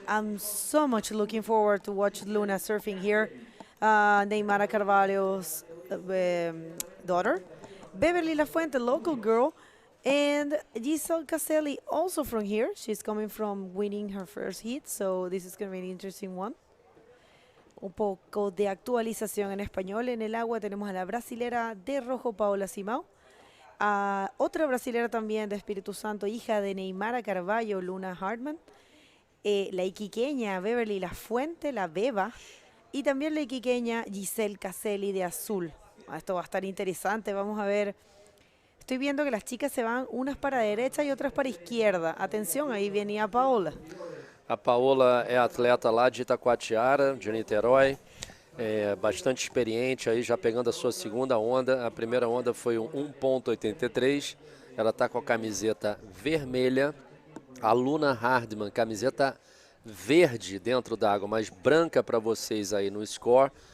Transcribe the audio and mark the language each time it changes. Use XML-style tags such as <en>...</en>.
<en>I'm so much looking forward to watch Luna surfing here. Neymara Carvalho's daughter, Beverly Lafuente, local girl, and Giselle Caselli, also from here. She's coming from winning her first heat, so this is going to be an interesting one.</en> <es>Un poco de actualización en español. En el agua tenemos a la brasilera de rojo, Paola Simão. A otra brasilera también de Espíritu Santo, hija de Neymara Carvalho, Luna Hartmann. La iquiqueña Beverly Lafuente, la Beba. Y también la iquiqueña Giselle Caselli de azul. Esto va a estar interesante. Vamos a ver. Estoy viendo que las chicas se van unas para derecha y otras para izquierda. Atención, ahí venía Paola.</es> <pt>A Paola é atleta lá de Itacoatiara, de Niterói, bastante experiente aí, já pegando a sua segunda onda. A primeira onda foi um 1,83. Ela está com a camiseta vermelha. A Luna Hardman, camiseta verde dentro d'água, mas branca para vocês aí no score.</pt>